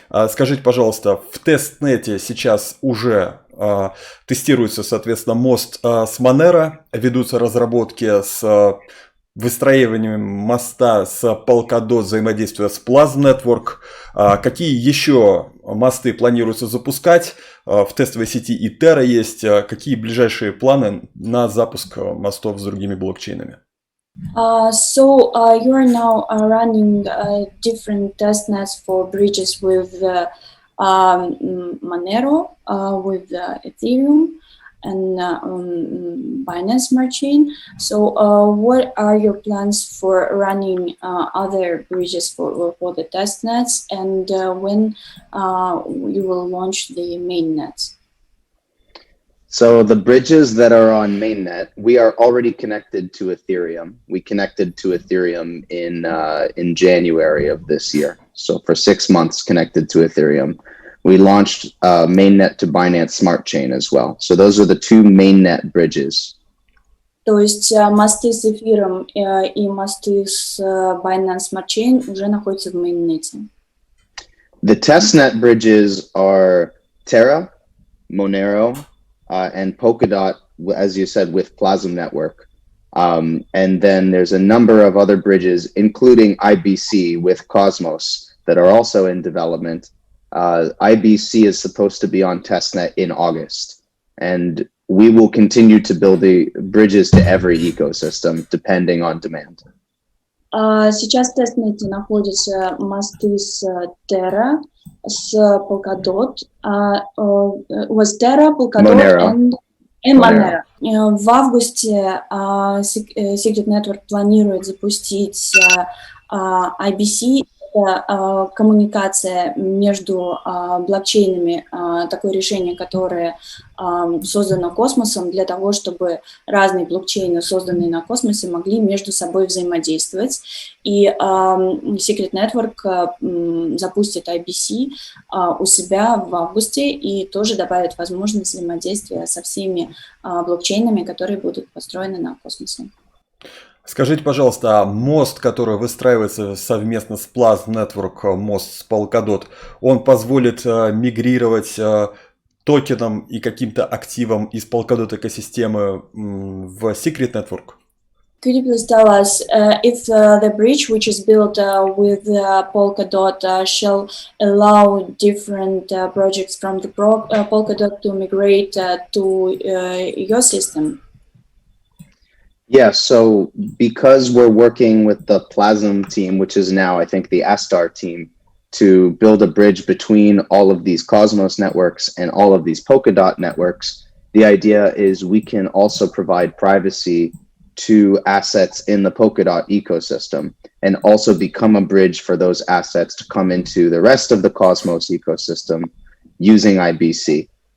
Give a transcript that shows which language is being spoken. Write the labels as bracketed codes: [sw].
[ru] Скажите, пожалуйста, в тестнете сейчас уже тестируется, соответственно, мост с Monero, ведутся разработки с выстраиванием моста с Polkadot, взаимодействия с Plasma Network. Какие еще мосты планируется запускать? В тестовой сети и Terra есть. Какие ближайшие планы на запуск мостов с другими блокчейнами? [en] So you are now running different testnets for bridges with Monero, with Ethereum, and Binance Smart Chain. So what are your plans for running other bridges for the testnets, and when you will launch the mainnet? So the bridges that are on mainnet, we are already connected to Ethereum. We connected to Ethereum in January of this year. So for 6 months connected to Ethereum. We launched mainnet to Binance Smart Chain as well. So those are the two mainnet bridges. [ru] То есть мосты с эфиром и мосты с Binance Smart Chain уже находятся в mainnet. [en] The testnet bridges are Terra, Monero, and Polkadot, as you said, with Plasma Network. And then there's a number of other bridges, including IBC with Cosmos, that are also in development. IBC is supposed to be on testnet in August, and we will continue to build the bridges to every ecosystem depending on demand. [ru] Сейчас в тестнете находятся мосты с Terra, с Polkadot, [en] was [ru] Terra, Polkadot и Monero. В августе Secret Network планирует запустить IBC. Это коммуникация между блокчейнами, такое решение, которое создано Космосом для того, чтобы разные блокчейны, созданные на Космосе, могли между собой взаимодействовать. И Secret Network запустит IBC у себя в августе и тоже добавит возможность взаимодействия со всеми блокчейнами, которые будут построены на Космосе. Скажите, пожалуйста, а мост, который выстраивается совместно с Plasma Network, мост с Polkadot, он позволит мигрировать токенам и каким-то активам из Polkadot экосистемы в Secret Network? [en] Could you please tell us if the bridge which is built with Polkadot shall allow different projects from the Polkadot to migrate to your system? Yeah, so because we're working with the Plasm team, which is now, I think, the Astar team, to build a bridge between all of these Cosmos networks and all of these Polkadot networks, the idea is we can also provide privacy to assets in the Polkadot ecosystem and also become a bridge for those assets to come into the rest of the Cosmos ecosystem using IBC.